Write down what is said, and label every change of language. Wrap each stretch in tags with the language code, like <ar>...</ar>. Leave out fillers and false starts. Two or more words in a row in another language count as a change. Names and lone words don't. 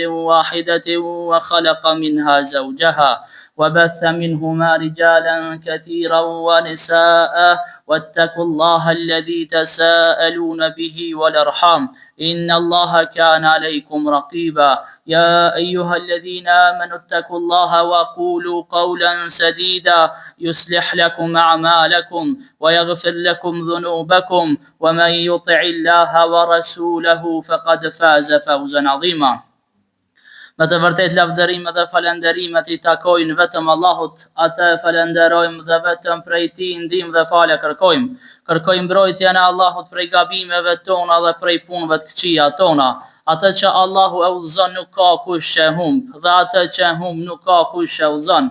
<ar>واحدة وخلق منها زوجها وبث منهما رجالا كثيرا ونساء واتقوا الله الذي تساءلون به والأرحام إن الله كان عليكم رقيبا يا أيها الذين آمنوا اتقوا الله وقولوا قولا سديدا يصلح لكم أعمالكم ويغفر لكم ذنوبكم ومن يطع الله ورسوله فقد فاز فوزا عظيما.</ar> <sq>Me të vërtet lavdërim dhe falenderimet I takojnë vetëm Allahut, atë falenderojmë dhe vetëm prej Tij ndihmë dhe falë kërkojmë. Kërkojmë mbrojtjen e Allahut prej gabimeve tona dhe prej punëve të këqija tona. Atë që Allahu e udhëzon nuk ka kush që humb, dhe atë që humb nuk ka kush që udhëzon.</sq>